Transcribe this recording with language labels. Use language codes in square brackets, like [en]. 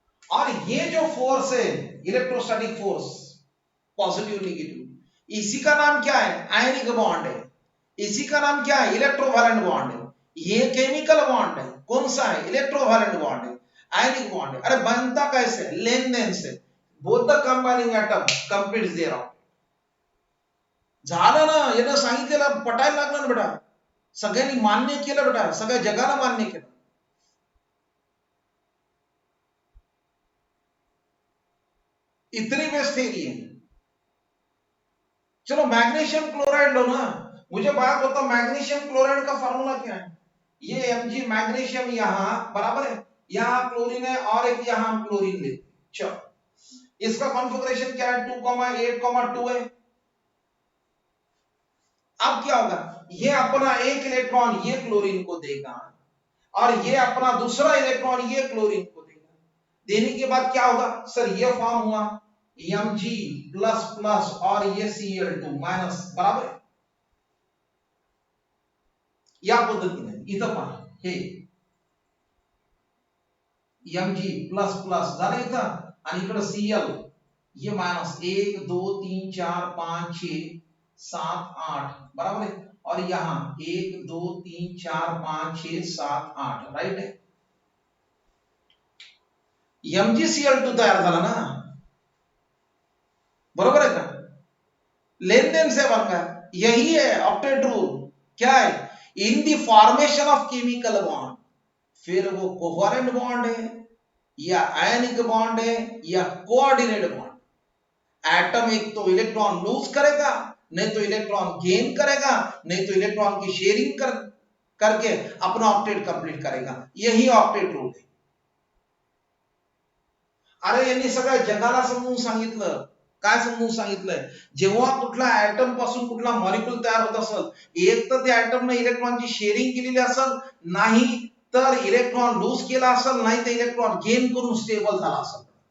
[hi] और ये जो फोर्स है इलेक्ट्रोस्टैटिक फोर्स, पॉजिटिव नेगेटिव, इसी का नाम क्या है? आयनिक बॉन्ड है। इसी का नाम क्या है? इलेक्ट्रोवैलेंट बॉन्ड है। ये केमिकल बॉन्ड है, कौन सा है? इलेक्ट्रोवैलेंट बॉन्ड है, आयनिक बॉन्ड है। अरे बनता कैसे? लेन देन से, [en] Both the combining atom completes their octet. [mr] झालं ना, यानं सांगितलेलं पटायला लागलं ना बेटा, सगळ्यांनी मान्य केलं बेटा, सगळ्या जगाला मान्य केलं। [hi] इतनी बेस्ट थ्योरी है। चलो मैग्नीशियम क्लोराइड लो ना, मुझे बात बताओ मैग्नीशियम क्लोराइड का फॉर्मूला क्या है? ये Mg मैग्नीशियम यहां बराबर है, यहां क्लोरीन है और एक यहां हम क्लोरीन लेते। चलो इसका कॉन्फ़िगरेशन क्या है? 2,8,2 है। अब क्या होगा? ये अपना 1 इलेक्ट्रॉन ये क्लोरीन को देगा और ये अपना दूसरा इलेक्ट्रॉन ये क्लोरीन को देगा। देने के बाद क्या होगा? सर ये फॉर्म हुआ Mg प्लस प्लस और ये Cl2 माइनस, बराबर है। [mr] या पद्धतीने इथं पहा, हे Mg प्लस प्लस झालं इथं आणि इकडे Cl ये माइनस 1 2 3 4 5 6 7 8, बराबर है। [hi] और यहां 1 2 3 4 5 6 7 8, राइट है। [mr] MgCl2 तयार झाला ना, बरोबर है का? [hi] लेन देन से बन गया, यही है ऑक्टेट रूल। क्या है? [en] in the formation of chemical bond, [hi] फिर वो कोवेलेंट बॉन्ड है या आयनिक बॉन्ड है या कोऑर्डिनेट बॉन्ड, एटम एक तो इलेक्ट्रॉन लूज करेगा, नहीं तो इलेक्ट्रॉन गेन करेगा, नहीं तो इलेक्ट्रॉन की शेयरिंग करके अपना ऑक्टेट कंप्लीट करेगा। [mr] यही ऑक्टेट रूल आहे। अरे यांनी सगळ्या जगाला समजून सांगितलं। काय समजून सांगितलंय? जेव्हा कुठला ऍटम पासून कुठला मॉलिक्यूल तयार होत असेल, एक तर त्या ऍटमने इलेक्ट्रॉनची शेअरिंग केलेली असेल, नाही तर इलेक्ट्रॉन लूज केला असेल, नाही तर इलेक्ट्रॉन गेन करून स्टेबल झाला असेल।